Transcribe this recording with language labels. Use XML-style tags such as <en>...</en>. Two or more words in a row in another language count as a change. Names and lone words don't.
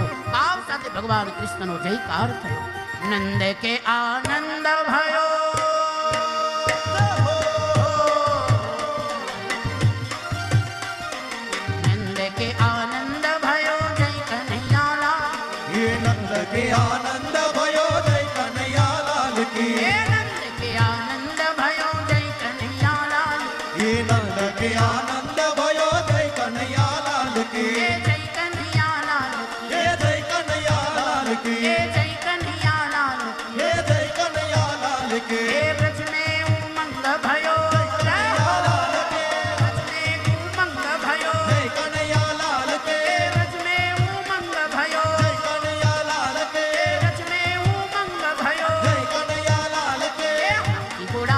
<gu>ભાવ સાથે ભગવાન કૃષ્ણનો જયકાર થયો.</gu> <hi>नंद के आनंद भयो, नंद के आनंद भयो जय कन्हैयालाल. ये नंद के आनंद भयो जय कन्हैया लाल की. हे नंद के आनंद भयो जय कन्हैयालाल. ये नंद के आनंद भयो जय कन्हैया लाल की. हे जय कन्हैयालाल. ये जय कन्हैया लाल की. हे जय कन्हैयालाल. ये जय कन्हैया लाल की. हे ब्रज में उमंग भयो, कन्हैया लाल की. ब्रज में उमंग भयो, जय कन्हैया लाल की. हे ब्रज में उमंग भयो, जय कन्हैया लाल की. हे ब्रज में उमंग भयो. जय कन्हैया लाल की. हे हाथी</hi>